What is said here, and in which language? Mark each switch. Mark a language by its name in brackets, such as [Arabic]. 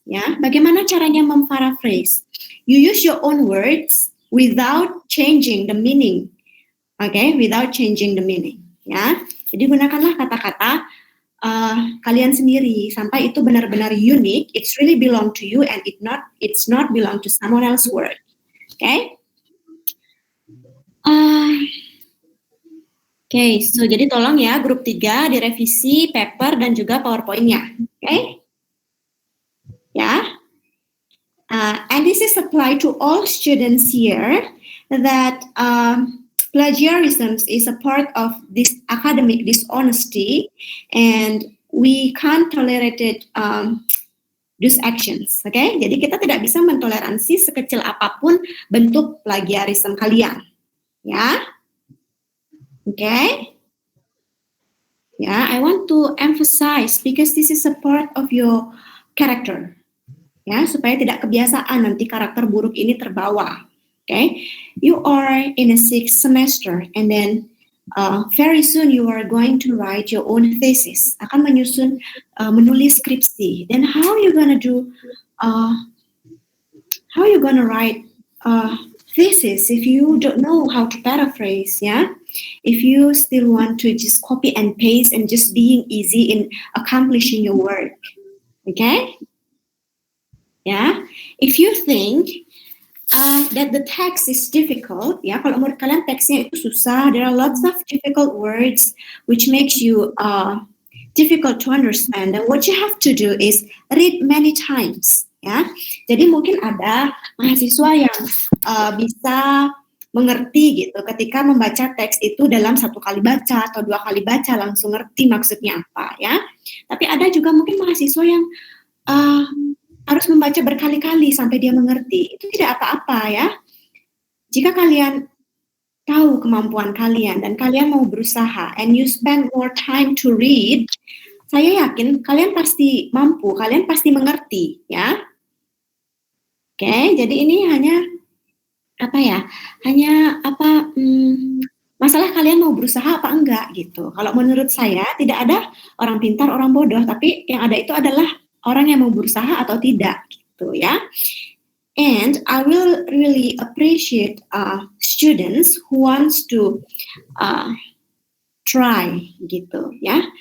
[Indonesian] Ya, bagaimana caranya memparaphrase? [English] You use your own words without changing the meaning. Okay, without changing the meaning. [Indonesian] Ya, jadi gunakanlah kata-kata kalian sendiri sampai itu benar-benar unik. [English] It's really belong to you and it's not belong to someone else's word. Okay. [Indonesian] Oke, so jadi tolong ya grup 3 direvisi paper dan juga PowerPoint-nya. [English] Okay? Ya. And this is applied to all students here that plagiarism is a part of this academic dishonesty and we can't tolerate it, these actions. Okay? [Indonesian] Jadi kita tidak bisa mentoleransi sekecil apapun bentuk plagiarism kalian. [English] Ya. Okay? Yeah, I want to emphasize because this is a part of your character. [Indonesian] Ya, supaya tidak kebiasaan nanti karakter buruk ini terbawa. [English] Okay? You are in a 6th semester and then very soon you are going to write your own thesis. [Indonesian] Akan menulis skripsi. [English] Then how you gonna do? How you gonna write thesis if you don't know how to paraphrase? Yeah. If you still want to just copy and paste and just being easy in accomplishing your work, okay? Yeah. If you think that the text is difficult, ya, [Indonesian] kalau menurut kalian teksnya itu susah, [English] there are lots of difficult words which makes you difficult to understand. And what you have to do is read many times, ya. [Indonesian] Jadi mungkin ada mahasiswa yang bisa mengerti gitu ketika membaca teks itu dalam 1 kali baca atau 2 kali baca langsung ngerti maksudnya apa ya. Tapi ada juga mungkin mahasiswa yang harus membaca berkali-kali sampai dia mengerti. Itu tidak apa-apa ya. Jika kalian tahu kemampuan kalian dan kalian mau berusaha [English] and you spend more time to read, [Indonesian] saya yakin kalian pasti mampu, kalian pasti mengerti ya. Oke, jadi ini hanya apa ya? Hanya apa masalah kalian mau berusaha apa enggak gitu. Kalau menurut saya tidak ada orang pintar, orang bodoh, tapi yang ada itu adalah orang yang mau berusaha atau tidak gitu ya. [English] And I will really appreciate students who wants to try [Indonesian] gitu ya.